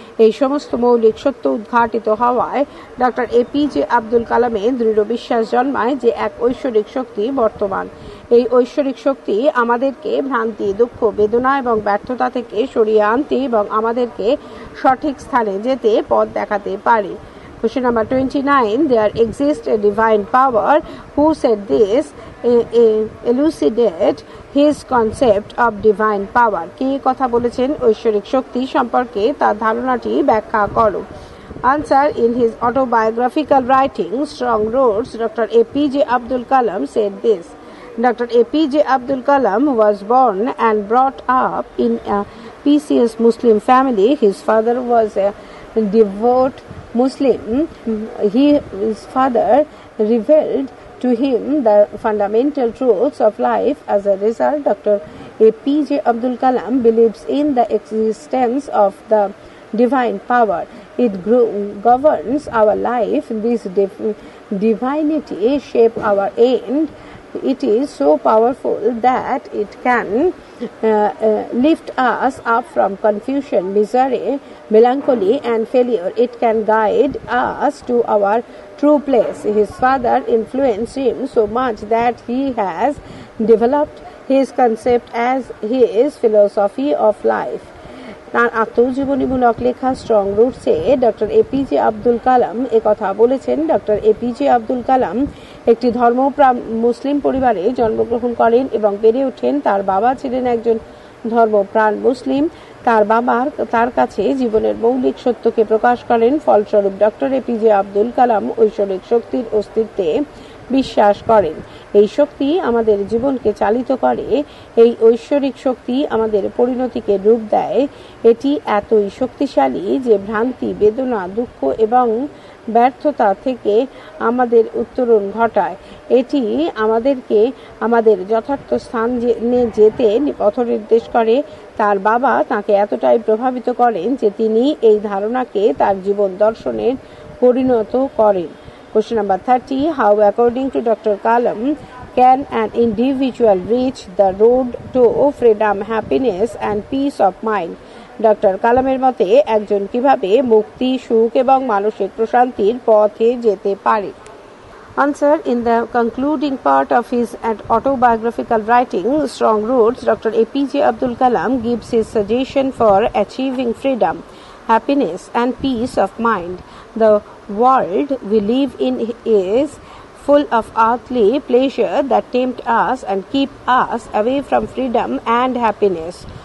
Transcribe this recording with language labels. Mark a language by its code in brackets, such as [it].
[bn] এই সমস্ত মৌলিক সত্য উদ্ঘাটিত হওয়ায় ডক্টর এপিজে আব্দুল কালামের দৃঢ় বিশ্বাস জন্মায় যে এক ঐশ্বরিক শক্তি বর্তমান। এই ঐশ্বরিক শক্তি আমাদেরকে ভ্রান্তি, দুঃখ, বেদনা এবং ব্যর্থতা থেকে সরিয়ে আনতে এবং আমাদেরকে সঠিক স্থানে যেতে পথ দেখাতে পারে। [en] Question number 29. There exists a divine power who said this, elucidate his concept of divine power. [bn] কে কথা বলেছেন ঐশ্বরিক শক্তি সম্পর্কে তার ধারণাটি ব্যাখ্যা করো। [en] Answer. In his autobiographical writing, Strong Roads, Dr. APJ Abdul Kalam said this. Dr. APJ Abdul Kalam was born and brought up in a pious Muslim family. His father was a devout Muslim. His father revealed to him the fundamental truths of life. As a result, Dr. APJ Abdul Kalam believes in the existence of the divine power. It governs our life. This divinity shapes our end. It is so powerful that it can lift us up from confusion, misery, melancholy and failure. It can guide us to our true place. His father influenced him so much that he has developed his concept as his philosophy of life. [bn] তার আত্মজীবনীমূলক লেখা strong রুটসে doctor APJ Abdul Kalam একথা বলেছেন। Doctor APJ Abdul Kalam একটি ধর্মপ্রাণ মুসলিম পরিবারে জন্মগ্রহণ করেন এবং বেড়ে ওঠেন। তার বাবা ছিলেন একজন ধর্মপ্রাণ মুসলিম। তার কাছে জীবনের মৌলিক সত্যকে প্রকাশ করেন। ফলস্বরূপ ডক্টর এপিজে আব্দুল কালাম ঐশ্বরিক শক্তির অস্তিত্বে বিশ্বাস করেন। এই শক্তি আমাদের জীবনকে চালিত করে। এই ঐশ্বরিক শক্তি আমাদের পরিণতিকে রূপ দেয়। এটি এতই শক্তিশালী যে ভ্রান্তি, বেদনা, দুঃখ এবং ব্যর্থতা থেকে আমাদের উত্তরণ ঘটায়। এটি আমাদেরকে আমাদের যথার্থ স্থানে যেতে পথ নির্দেশ করে। তার বাবা তাকে এতটাই প্রভাবিত করেন যে তিনি এই ধারণাকে তার জীবন দর্শনের পরিণত করেন। [en] Question number 30. How, according to Dr. Kalam, can an individual reach the road to freedom, happiness and peace of mind? [bn] Doctor কালামের মতে একজন কিভাবে মুক্তি, সুখ এবং মানসিক প্রশান্তির পথে যেতে পারে? [en] Answer. In the concluding part of his autobiographical writing, Strong Roots, Dr. APJ Abdul Kalam gives his suggestion for achieving freedom, happiness and peace of mind. The world we live in is full of earthly pleasure that tempt us and keep us away from freedom and happiness.